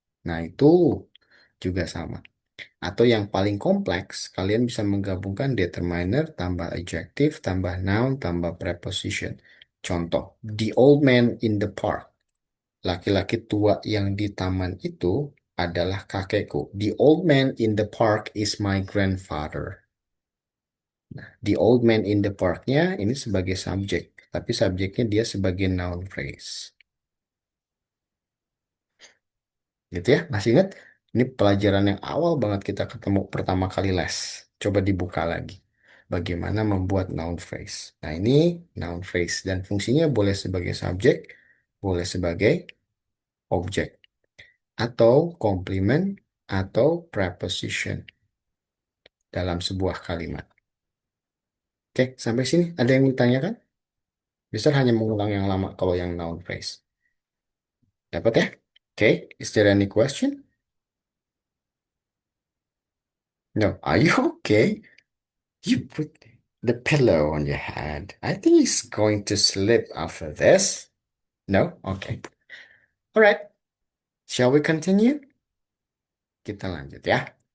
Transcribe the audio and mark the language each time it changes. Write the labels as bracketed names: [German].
[Indonesian] Nah, itu juga sama. Atau yang paling kompleks, kalian bisa menggabungkan determiner tambah adjective tambah noun tambah preposition. [English] Contoh, the old man in the park. [Indonesian] Laki-laki tua yang di taman itu adalah kakekku. [English] The old man in the park is my grandfather. The old man in the park- [Indonesian] nya ini sebagai subjek, tapi subjeknya dia sebagai noun phrase. Gitu ya, masih ingat? Ini pelajaran yang awal banget kita ketemu pertama kali les. Coba dibuka lagi. Bagaimana membuat noun phrase. Nah, ini noun phrase dan fungsinya boleh sebagai subjek, boleh sebagai objek, atau complement, atau preposition dalam sebuah kalimat. Oke, sampai sini ada yang ditanyakan? Bisa hanya mengulang yang lama kalau yang noun phrase. Dapat ya? [English] Oke, is there any question? No, are you okay? You put the pillow on your head. I think he's going to sleep after this. No? Okay. All right. Shall we continue? [Indonesian] Kita lanjut ya.